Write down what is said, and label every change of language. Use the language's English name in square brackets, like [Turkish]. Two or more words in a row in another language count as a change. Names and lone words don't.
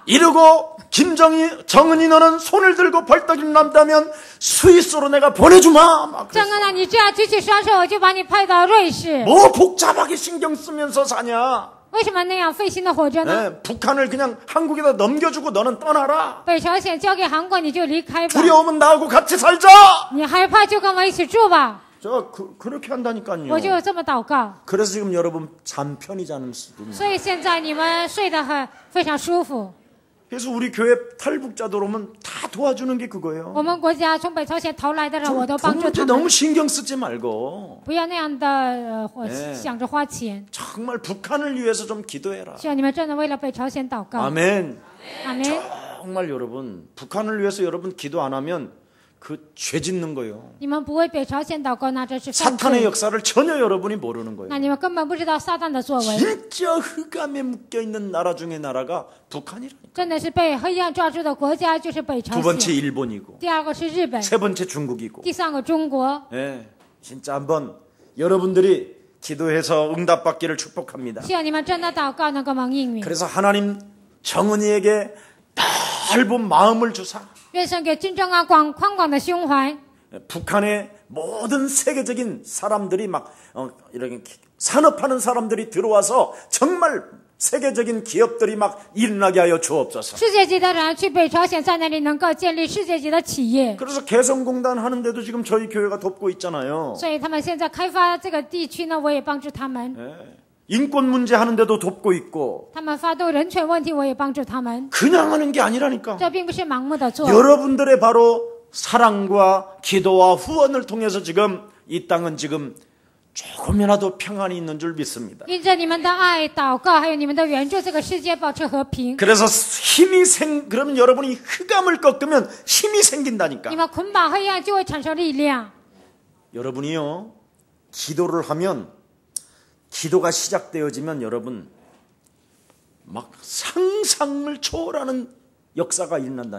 [Korean] 이러고 정은이 너는 손을 들고 벌떡 일어난다면 스위스로 내가 보내주마. 막 [Chinese] 正恩啊，你这样举起双手，我就把你派到瑞士。 [Korean] 뭐 복잡하게 신경 쓰면서 사냐. [Chinese] 为什么那样费心的活着呢？ [Korean] 네, 북한을 그냥 한국에다 넘겨주고 너는 떠나라. [Chinese] 北朝鲜交给韩国，你就离开吧。 [Korean] 두려우면 나하고 같이 살자. [Chinese] 你害怕就跟我一起住吧。 [Korean] 저 그렇게 한다니까요. [Chinese] 我就这么祷告。 [Korean] 그래서 지금 여러분 잠 편히 자는 수준입니다. [Chinese] 所以现在你们睡得非常舒服。 [Korean] 그래서 우리 교회 탈북자들 오면 다 도와주는 게 그거예요. [Chinese] 我们国家从北朝鲜逃来的人，我都帮助 [Korean] 부모한테 [Chinese] 他们。 [Korean] 너무 신경 쓰지 말고 [Chinese] 不要那样的想着花钱。 [Korean] 정말 북한을 위해서 좀 기도해라. [Chinese] 希望你们真的为了北朝鲜祷告。 [Korean] 아멘. [Chinese] 阿门。 [Korean] 정말 여러분 북한을 위해서 여러분 기도 안 하면 그 죄 짓는 거예요. [Chinese] 你们不为北朝鲜祷告，那这是犯 [Korean] 사탄의 [Chinese] 罪。 [Korean] 역사를 전혀 여러분이 모르는 [Chinese] 那 [Korean] 거예요. [Chinese] 你们根本不知道撒旦的作为， [Korean] 진짜 흑암에 묶여 있는 나라 중에 나라가 북한이라니까. [Chinese] 真的是被黑暗抓住的国家就是北朝 [Korean] 두 번째 [Chinese] 鲜。 [Korean] 일본이고 [Chinese] 第二个是日本， [Korean] 세 번째 중국이고. [Chinese] 第三个中国。 [Korean] 예, 진짜 한번 여러분들이 기도해서 응답받기를 축복합니다. [Chinese] 希望你们真的祷告能够蒙应允。 [Korean] 그래서 하나님 정은이에게 넓은 마음을 주사 [Chinese] 愿神给金正安宽广的胸怀。 [Korean] 북한의 모든 세계적인 사람들이 막 이렇게 산업하는 사람들이 들어와서 정말 세계적인 기업들이 막 일어나게 하여 주옵소서. [Chinese] 世界级的人去北朝鲜，在那里能够建立世界级的企业。 [Korean] 그래서 개성공단 하는데도 지금 저희 교회가 돕고 있잖아요. [Chinese] 所以他们现在开发这个地区呢，我也帮助他们。 [Korean] 인권 문제 하는데도 돕고 있고 [Chinese] 他们发动人权问题，我也帮助他们。 [Korean] 그냥 하는 게 아니라니까. [Chinese] 这并不是盲目的做。 [Korean] 여러분들의 바로 사랑과 기도와 후원을 통해서 지금 이 땅은 지금 조금이라도 평안이 있는 줄 믿습니다. [Chinese] 因着你们的爱、祷告，还有你们的援助，这个世界保持和平。 [Korean] 그래서 그러면 여러분이 흑암을 꺾으면 힘이 생긴다니까. [Chinese] 你们捆绑黑暗，就会产生力量。 [Korean] 여러분이요 기도를 하면 기도가 시작되어지면 여러분 막 상상을 초월하는 역사가 일어난다니.